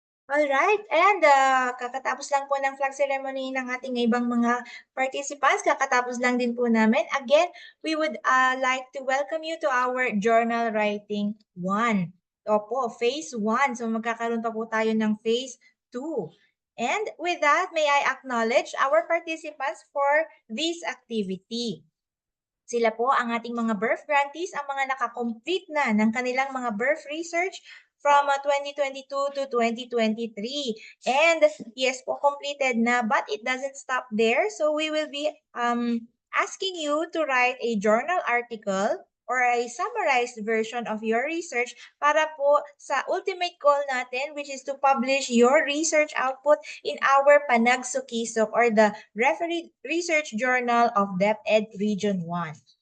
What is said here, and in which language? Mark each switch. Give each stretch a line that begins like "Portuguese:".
Filipino: Alright, and kakatapos lang po ng flag ceremony ng ating ibang mga participants, kakatapos lang din po namin.
English: Again, we would like to welcome you to our journal writing 1.
Filipino: Opo, phase 1. So magkakaroon pa po tayo ng phase 2.
English: And with that, may I acknowledge our participants for this activity.
Filipino: Sila po ang ating mga birth grantees, ang mga nakakomplete na ng kanilang mga birth research from 2022 to 2023.
English: And yes po, completed na, but it doesn't stop there. So we will be asking you to write a journal article or a summarized version of your research
Filipino: para po sa ultimate goal natin,
English: which is to publish your research output in our Panagsukisok or the Research Journal of DepEd Region 1.